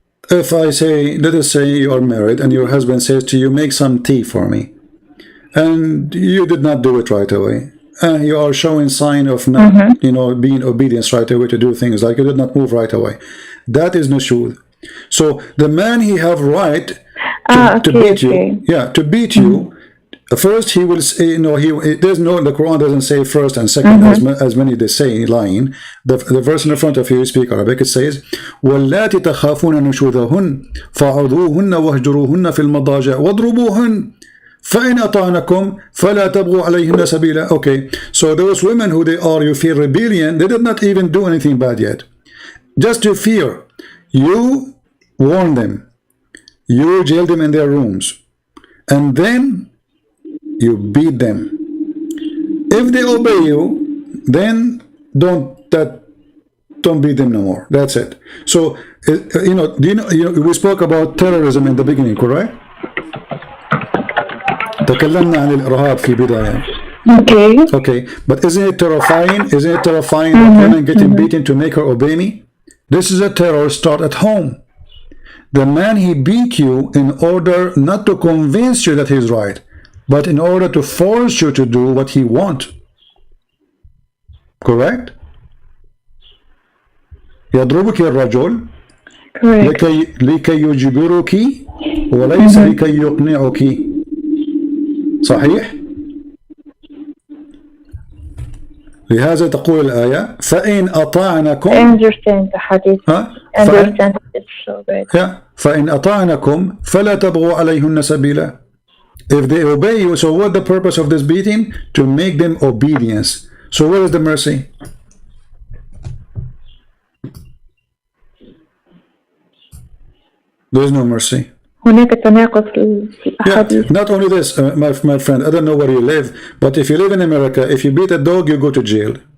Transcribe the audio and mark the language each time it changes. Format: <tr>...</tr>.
<en>If I say, let us say you are married and your husband says to you, make some tea for me, and you did not do it right away, and you are showing sign of not, being obedience right away to do things, like you did not move right away, that is nushud. So the man he have right to beat you. Yeah, to beat you. First he will say, the Quran doesn't say first and second as many they say lying. The verse in the front of you speak Arabic, it says</en> <ar>وَاللَّاتِ تَخَافُونَ نُشُوذَهُنَّ فَعُذُوهُنَّ وَاهْجُرُوهُنَّ فِي الْمَضَاجِعِ وَاضْرُبُوهُنَّ فَإِنْ أَطَعْنَكُمْ فَلَا تَبْغُوا عَلَيْهِنَّ سَبِيلًا.</ar> <en>Okay, so those women who they are, you fear rebellion, they did not even do anything bad yet. Just to fear, you warn them, you jail them in their rooms, and then you beat them. If they obey you, then don't beat them no more. That's it. So we spoke about terrorism in the beginning, correct?</en> <ar>تكلمنا عن الإرهاب في البداية.</ar> <en>Okay, but isn't it terrifying? Isn't it terrifying that women getting beaten to make her obey me? This is a terror start at home. The man he beat you in order not to convince you that he's right, but in order to force you to do what he wants. Correct?</en> <ar>يضربك الرجل لكي يجبرك وليس لكي يقنعك. صحيح؟ لهذا تقول الآية فإن أطعنكم.</ar> <en>I understand the hadith. Understand it so good.</en> <ar>فإن أطعنكم فلا تبغوا عليهن سبيلا.</ar> <en>If they obey you, so what the purpose of this beating? To make them obedience. So where is the mercy? There is no mercy.</en> <ar>هناك تناقض في الأحاديث.</ar> <en>Not only this, my friend, I don't know where you live, but if you live in America, if you beat a dog, you go to jail.</en>